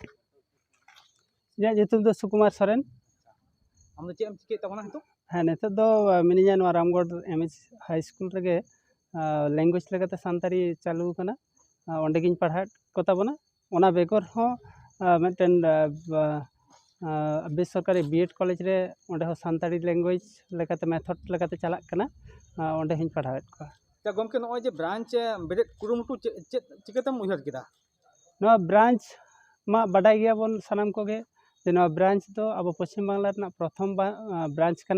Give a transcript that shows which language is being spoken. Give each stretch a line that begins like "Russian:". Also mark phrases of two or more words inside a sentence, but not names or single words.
Santali: ᱤᱧᱟᱹᱜ ᱧᱩᱛᱩᱢ ᱫᱚ ᱥᱩᱠᱩᱢᱟᱨ ᱥᱚᱨᱮᱱ। ᱟᱢ ᱫᱚ ᱪᱮᱫ ᱮᱢ ᱪᱤᱠᱟᱹᱭᱮᱫ ᱛᱟᱵᱚᱱᱟ ᱱᱤᱛᱚᱜ? ᱦᱮᱸ, ᱱᱤᱛᱚᱜ ᱫᱚ ᱢᱤᱱᱟᱹᱧᱟ ᱱᱚᱣᱟ ᱨᱟᱢᱜᱚᱲ एमएच हाई स्कूल ᱨᱮᱜᱮ ল্যাঙ্গুয়েজ ᱞᱮᱠᱟᱛᱮ ᱥᱟᱱᱛᱟᱲᱤ ᱪᱟᱹᱞᱩ ᱟᱠᱟᱱᱟ। ᱚᱸᱰᱮ ᱜᱤᱧ ᱯᱟᱲᱦᱟᱣᱮᱫ ᱠᱚ ᱛᱟᱵᱚᱱᱟ। ᱚᱱᱟ ᱵᱮᱜᱚᱨ ᱦᱚᱸ ᱢᱤᱫᱴᱮᱱ
Bangla: বেসরকারি বিএড কলেজ
Santali: রে ᱚᱸᱰᱮ ᱦᱚᱸ ᱥᱟᱱᱛᱟᱲᱤ ল্যাঙ্গুয়েজ ᱞᱮᱠᱟᱛᱮ ᱢᱮᱛᱷᱚᱰ ᱞᱮᱠᱟᱛᱮ ᱪᱟᱞᱟᱜ ᱠᱟᱱᱟ। ᱚᱸᱰᱮ ᱦᱚᱸᱧ ᱯᱟᱲᱦᱟᱣᱮᱫ ᱠᱚᱣᱟ। ᱜᱚᱢᱠᱮ ᱱᱚᱜᱼᱚᱭ ᱡᱮ ᱵᱨᱟᱧᱪ ᱵᱮᱨᱮᱫ ᱠᱩᱨᱩᱢᱩᱴᱩ ᱪᱮᱫ ᱪᱤᱠᱟᱹᱛᱮᱢ ᱩᱭᱦᱟᱹᱨ ᱠᱮᱫᱟ? ᱱᱚᱣᱟ ᱵᱨᱟᱧᱪ ᱢᱟ ᱵᱟᱰᱟᱭ ᱜᱮᱭᱟᱵᱚᱱ ᱥᱟᱱᱟᱢ ᱠᱚᱜᱮ ᱡᱮ ᱱᱚᱣᱟ ᱵᱨᱟᱧᱪ ᱫᱚ ᱟᱵᱚ ᱯᱚᱥᱪᱤᱢ ᱵᱟᱝᱞᱟ ᱨᱮᱱᱟᱜ ᱯᱨᱚᱛᱷᱚᱢ ᱵᱨᱟᱧᱪ ᱠᱟᱱᱟ।